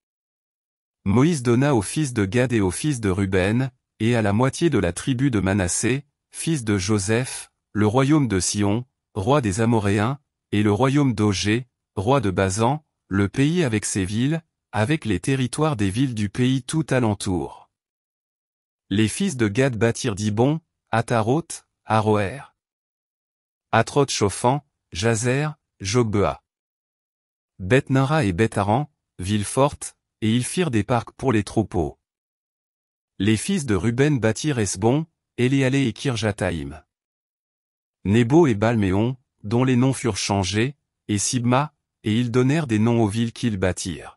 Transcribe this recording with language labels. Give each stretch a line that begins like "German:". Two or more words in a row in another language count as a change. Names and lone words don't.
French: Moïse donna aux fils de Gad et aux fils de Ruben, et à la moitié de la tribu de Manassé, fils de Joseph, le royaume de Sion, roi des Amoréens, et le royaume d'Ogé, roi de Basan, le pays avec ses villes, avec les territoires des villes du pays tout alentour. Les fils de Gad bâtirent Dibon, Ataroth, Aroer, Atroth-Chofan, Jazer, Jogbea, Beth-Ninra et Beth-Aran, villes fortes, et ils firent des parcs pour les troupeaux. Les fils de Ruben bâtirent Esbon, Éléalé et Kirjataïm. Nebo et Balméon, dont les noms furent changés, et Sibma, et ils donnèrent des noms aux villes qu'ils bâtirent.